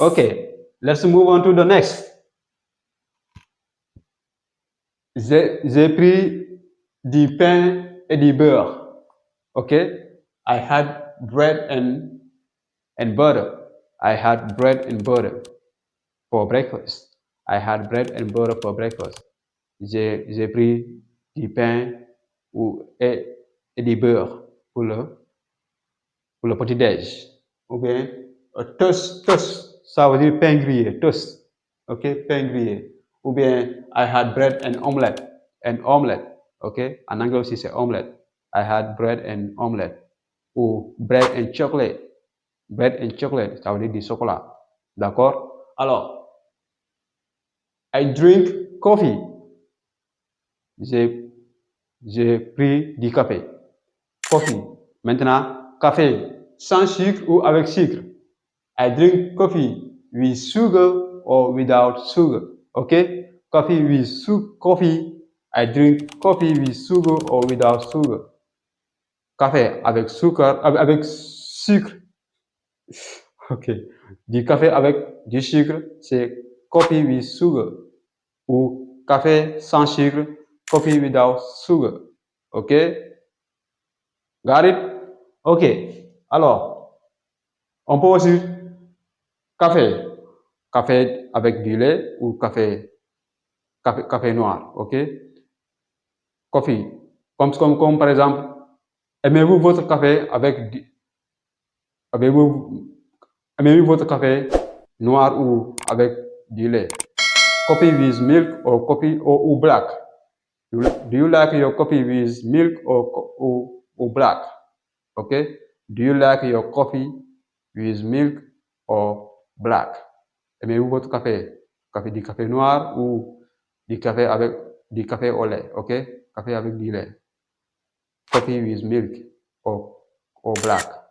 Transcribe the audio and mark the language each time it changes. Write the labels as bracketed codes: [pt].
[en] Okay, let's move on to the next. [fr] J'ai pris du pain et du beurre. [en] Okay? I had bread and butter. I had bread and butter for breakfast. I had bread and butter for breakfast. [fr] J'ai pris du pain et du beurre pour le petit-déj. Ou bien, toast, ça veut dire pain grillé, toast. Ok, pain grillé. Ou bien, [en] I had bread and omelette. [fr] Ok, en anglais aussi c'est omelette. [en] I had bread and omelette. Ou bread and chocolate. Bread and chocolate, [fr] ça veut dire du chocolat. D'accord? Alors, [en] I drink coffee. [fr] J'ai pris du café. Coffee. Maintenant, café sans sucre ou avec sucre. [en] I drink coffee with sugar or without sugar. Okay? Coffee with coffee. I drink coffee with sugar or without sugar. [fr] Café avec sucre. Ok. Du café avec du sucre, c'est [en] coffee with sugar. [fr] Ou café sans sucre, [en] coffee without sugar. Ok? Got it? Ok. [fr] Alors, on peut aussi café. Café avec du lait ou café noir. Ok? Coffee. Comme par exemple, aimez-vous votre café aimez-vous votre café noir ou avec du lait? [en] Coffee with milk or coffee or black? Do you like your coffee with milk or black? Okay? Do you like your coffee with milk or black? [fr] Aimez-vous votre café? Du café noir ou du café au lait? Ok? Café avec du lait. [en] Coffee with milk or black.